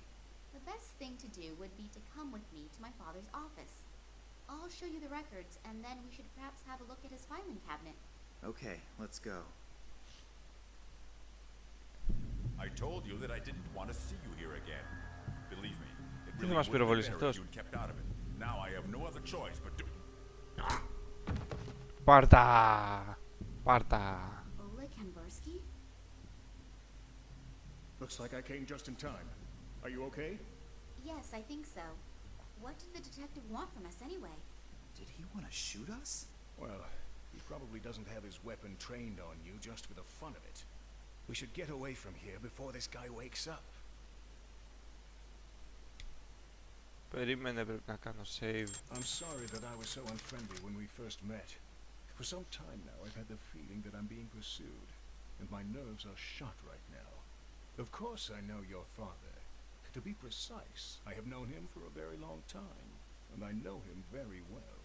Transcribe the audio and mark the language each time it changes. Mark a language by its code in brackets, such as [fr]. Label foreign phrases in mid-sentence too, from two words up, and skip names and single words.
[en] The best thing to do would be to come with me to my father's office. I'll show you the records, and then we should perhaps have a look at his filing cabinet. Okay, let's go. I told you that I didn't want to see you here again. Believe me, it [el] Τι [en] really [el] θα μας [en] would be [el] πυροβολήσει [en] better if [el] αυτός? [en] you'd kept out of it. Now I have no other choice but to... [el] Πάρτα! Πάρτα! [en] Ola Kambursky? Looks like I came just in time. Are you okay? Yes, I think so. What did the detective want from us anyway? Did he want to shoot us? Well, he probably doesn't have his weapon trained on you just for the fun of it. We should get away from here before this guy wakes up. [el] Περίμενε, πρέπει να κάνω save. [en] I'm sorry that I was so unfriendly when we first met. For some time now, I've had the feeling that I'm being pursued, and my nerves are shot right now. Of course I know your father. To be precise, I have known him for a very long time, and I know him very well.